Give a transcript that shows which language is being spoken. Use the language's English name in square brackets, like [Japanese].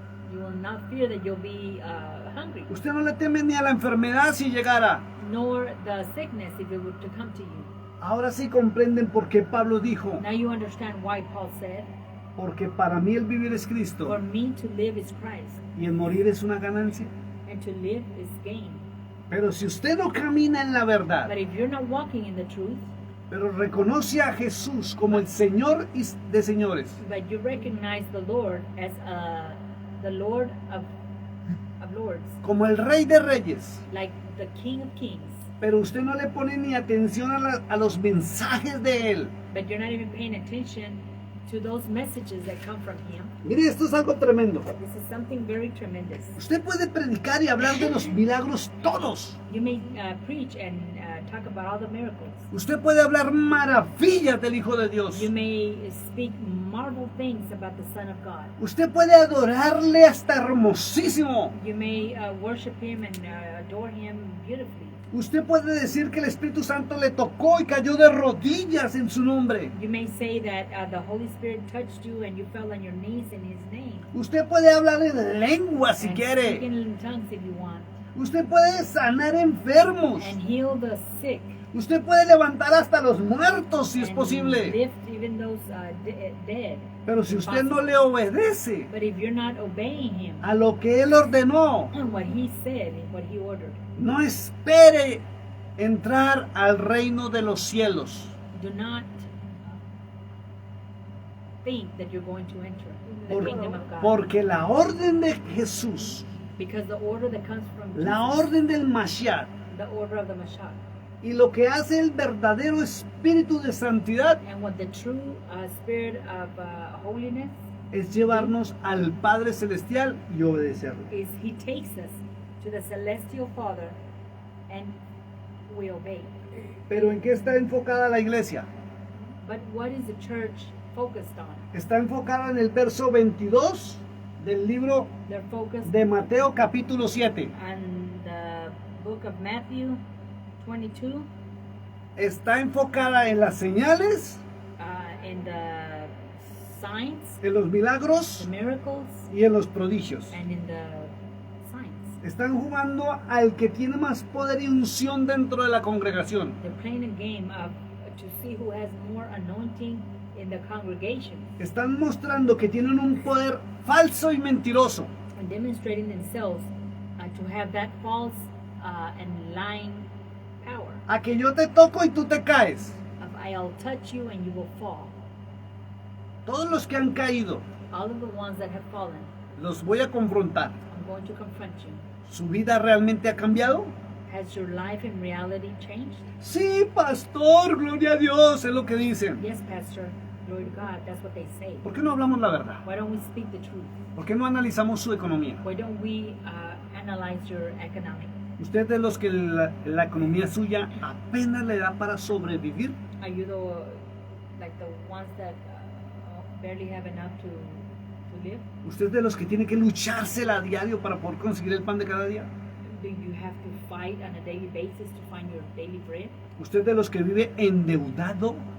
[English] you will not fear that you'll be hungry, [Spanish] Usted no le teme ni a la enfermedad si llegara. [English] nor the sickness if it were to come to you. [Spanish] Ahora sí comprenden por qué Pablo dijo, [English] Now you understand why Paul said, [Spanish] porque para mí el vivir es [English] for [Spanish] Cristo [English] me to live is Christ, [Spanish] y el morir es una ganancia. [English] and to live is gain. [Spanish] Pero si usted no camina en la verdad, [English] But if you're not walking in the truth, [Spanish] pero reconoce a Jesús como el Señor de señores, [English] but you recognize the Lord as the Lord of lords, [Spanish] como el Rey de Reyes, [English] like the King of kings, [Spanish] pero usted no le pone ni atención a los mensajes de Él. [English] but you're not even paying attention to those messages that come from Him, [Spanish] Mire, esto es algo tremendo. [English] this is something very tremendous. [Spanish] Usted puede predicar y hablar de los milagros todos. [English] You may preach and talk about all the miracles. [Spanish] Usted puede hablar maravillas del Hijo de Dios. [English] You may speak marvel things about the Son of God. [Spanish] Usted puede adorarle hasta hermosísimo. [English] You may worship Him and adore Him beautifully. [Spanish] Usted puede decir que el Espíritu Santo le tocó y cayó de rodillas en su nombre. [English] You may say that the Holy Spirit touched you and you fell on your knees in His name. [Spanish] Usted puede hablar en lengua si [English] And [Spanish] quiere. [English] speak in tongues if you want. [Spanish] Usted puede sanar enfermos. [English] And heal the sick. [Spanish] Usted puede levantar hasta los muertos si es [English] And [Spanish] posible. [English] lift even those dead. [Spanish] Pero si usted no le obedece [English] But if you're not obeying Him, [Spanish] a lo que Él ordenó, [English] what He said and what He ordered, [Spanish] no espere entrar al reino de los cielos. [English] do not think that you're going to enter the [Spanish] Por- [English] kingdom of God. [Spanish] porque la orden de Jesús, [English] Because the order that comes from [Spanish] la [English] Jesus, [Spanish] orden del Mashiach, [English] the order of the Mashiach, [Spanish] y lo que hace el verdadero espíritu de santidad [English] and what the true spirit of holiness [Spanish] es llevarnos al Padre Celestial y obedecerlo. [English] is, He takes us to the celestial Father and we obey. [Spanish] Pero ¿en qué está enfocada la iglesia? [English] But what is the church focused on? [Spanish] Está enfocada en el verso 22 del libro [English] They're focused [Spanish] de Mateo capítulo 7. [English] on the book of Matthew 22, [Spanish] Está enfocada en las señales, [English] in the signs, [Spanish] en los milagros [English] the miracles, [Spanish] y en los prodigios. [English] and in the signs. [Spanish] Están jugando al que tiene más poder y unción dentro de la congregación. [English] They're playing a game of to see who has more anointing in the congregation [Spanish] Están mostrando que tienen un poder falso y mentiroso. [English] and demonstrating themselves to have that false and lying power [Spanish] A que yo te toco y tú te caes. [English] of I'll touch you and you will fall. [Spanish] Todos los que han caído, [English] All of the ones that have fallen, [Spanish] los voy a confrontar. [English] I'm going to confront you. [Spanish] ¿Su vida realmente ha cambiado? [English] Has your life in reality changed? [Spanish] Sí, pastor, gloria a Dios, es lo que dicen. [English] Yes, Pastor. Glory to God. That's what they say. [Spanish] ¿Por qué no hablamos la verdad? [English] Why don't we speak the truth? [Spanish] ¿Por qué no analizamos su economía? [English] Why don't we analyze your economic? [Spanish] ¿Usted es de los que la economía suya apenas le da para sobrevivir? [English] Are you like the ones that barely have enough to live? [Spanish] ¿Usted es de los que tiene que luchársela a diario para poder conseguir el pan de cada día? [English] Do you have to fight on a daily basis to find your daily bread? [Spanish] ¿Usted es de los que vive endeudado?